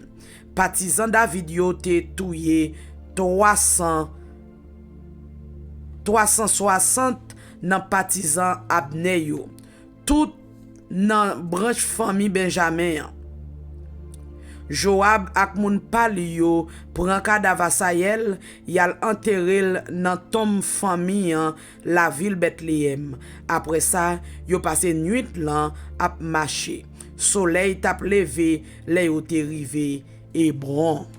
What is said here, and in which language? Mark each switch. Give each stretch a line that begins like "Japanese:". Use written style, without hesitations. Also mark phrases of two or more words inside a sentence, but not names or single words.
Haitian Creole: Partisans David yo te touye 360 nan partisans Abner yo. Tout nan branche famille Benjamin. Joab ak moun pal yo pran cadavre Asayel, yal enterré nan tombe famille la ville Bethléem. Après ça, yo passé nuit lan ap marché. Soleil tap levé, le yo te rivé Hébron.